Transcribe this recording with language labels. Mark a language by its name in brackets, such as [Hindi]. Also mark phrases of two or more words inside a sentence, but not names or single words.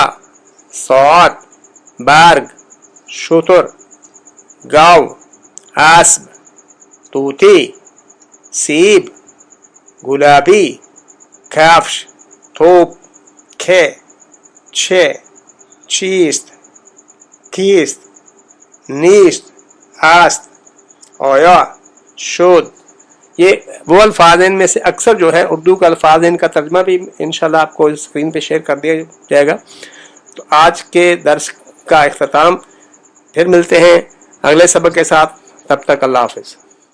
[Persian] ساعت، برگ، شتر، گاو، اسب، طوطی، سیب، گلابی، کفش، توپ، که، چه، چیست، کیست، نیست، است، آیا، شد. [Urdu] یہ وہ الفاظ ہیں، ان میں سے اکثر جو ہے اردو کا الفاظ ہیں، ان کا ترجمہ بھی انشاءاللہ آپ کو اسکرین پہ شیئر کر دیا جائے گا. تو آج کے درس کا اختتام، پھر ملتے ہیں اگلے سبق کے ساتھ. تب تک اللہ حافظ.